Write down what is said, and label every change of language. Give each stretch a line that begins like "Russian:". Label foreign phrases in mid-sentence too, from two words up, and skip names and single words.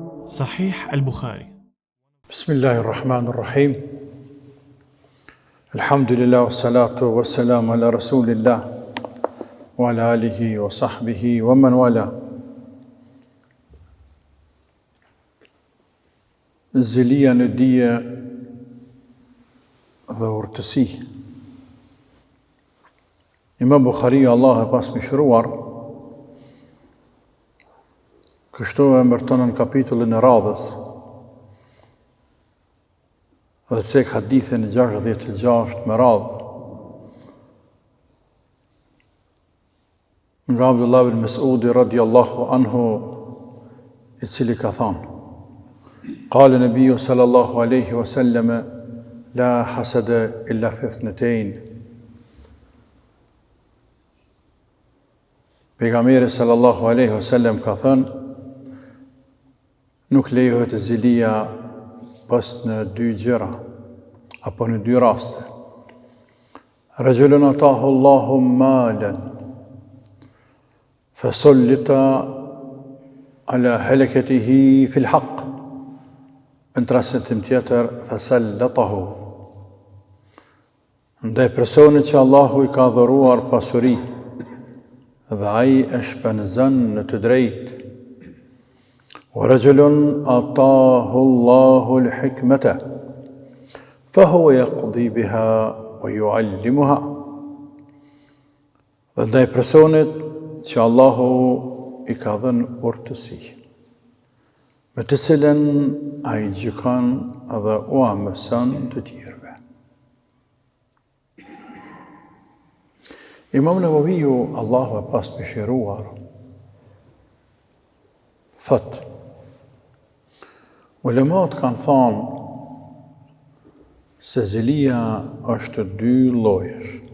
Albanian: Sahih al-Bukhari.
Arabic: بسم الله الرحمن الرحيم. الحمد لله، والصلاة والسلام على رسول الله وعلى آله وصحبه ومن والى.
Albanian: Zelia në dije dhe urtësi. Imam Bukhari, Allah e pas mëshiruar, kështu e mërton në kapitullin e radhës, dhe cek hadithin 66 me radhë, nga Abdullah ibn Mas'udi
Arabic: رضي الله عنه,
Albanian: i cili ka thanë:
Arabic: قال النبي صلى الله عليه وسلم، لا حسد إلا في اثنتين.
Albanian: Pejgamberi
Arabic: صلى الله عليه وسلم
Albanian: ka thënë, nuk lejohet zilia pas në dy gjëra, apo në dy raste.
Arabic: رجل آتاه الله مالا، فسلط على هلكته في الحق.
Albanian: Në rastin tjetër, fasallatahu. Ndaj personit që Allahu i ka dhuruar pasuri, dhe ai e shpenzon në të drejtë.
Arabic: ورجل آتاه الله الحكمة، فهو يقضي بها ويعلمها.
Albanian: Dhe ndaj personit që Allahu i ka dhënë urtësi, me të cilën ai gjykon dhe u mëson të tjerëve. Imam Nawawiu, Allahu e pas mëshiruar, thot: ulemat kanë thënë se zelia është dy llojesh.